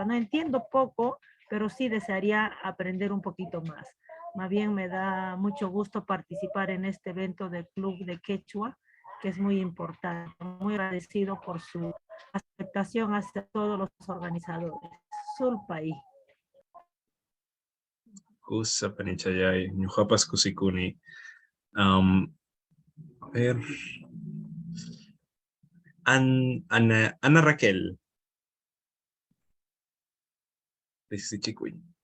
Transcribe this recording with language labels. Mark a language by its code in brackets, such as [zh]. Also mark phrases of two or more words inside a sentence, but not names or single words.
[es] No entiendo poco, pero sí desearía aprender un poquito más. Más bien me da mucho gusto participar en este evento del Club de Quechua, que es muy importante. Muy agradecido por su aceptación hacia todos los organizadores. [qu] Sulpay. Kusa Panichayay, Ñujapas Kusikuni. [es] A ver. Ana Raquel. [qu] Rixichikuy.